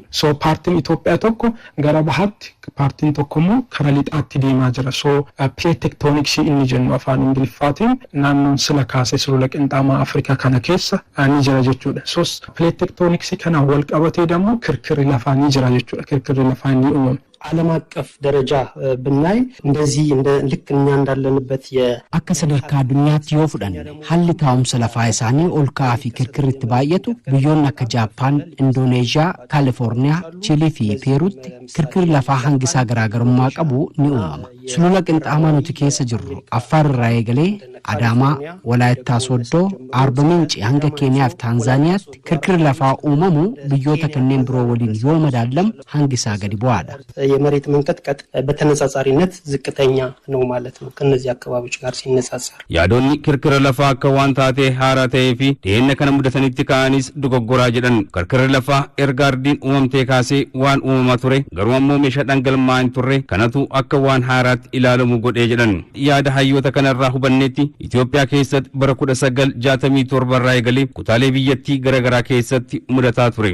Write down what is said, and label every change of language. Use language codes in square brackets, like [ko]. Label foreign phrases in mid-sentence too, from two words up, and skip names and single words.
[om] So paartiin Itoophiyaa tokko gara bahaatti paartiin tokko immoo kara lixaatti deemaa jira. So [en] plate tectonics [om] inni jennu afaan Ingiliffaatiin naannoon sila kaasee sulula Qiinxamaa Afrikaa kana keessa ni jira jechuudha. So [en] plate tectonics [om] kana wal qabatee ደግሞ kirkirri lafaa ni jira jechuudha. Kirkirri lafaa ni uumama. [am] ዓለም አቀፍ ደረጃ ብናይ እንደዚህ እንደ ልክ እኛ እንዳለንበት [om] akka sadarkaa addunyaatti yoo fudhanne haalli taa'umsa lafaa isaanii ol ka'aa fi kirkirritti baay'atu biyyoonni akka Jaappaan, Indooneeziyaa, Kaalifoorniyaa, Chiilii fi Peeruutti kirkirri lafaa hangisaa garaagarummaa qabu ni uumama. Sulula Qiinxamaa nuti keessa jirru Affaar irraa eegalee Adaamaa, Walaayittaa Sooddoo, Arba Minci hanga Keeniyaa fi Taanzaaniyaatti kirkirri lafaa uumamu biyyoota kanneen biroo waliin yoo madaalamu hangisaa gadi bu'aadha. [am] የመሬት መንቀጥቀጥ በተነጻጻሪነት ዝቅተኛ ነው ማለት ነው ከነዚህ አካባቢዎች ጋር ሲነጻጸር። [om] ያዶኒ kirkira lafaa akka waan taatee haaraa ta'ee fi dhiyeenya kana mudatanitti ka'anis dogoggoraa jedhan. Kirkirri lafaa erga ardiin uumamtee kaasee waan uumamaa ture garuu ammoo meeshaa dhangalmaa hin turre kanatu akka waan haaraatti ilaalamu godhee jedhan. Yaada hayyoota kanarraa hubanneetti Itoophiyaa keessatti bara 1967 irraa eegalee kutaalee biyyattii garaagaraa keessatti mudataa ture.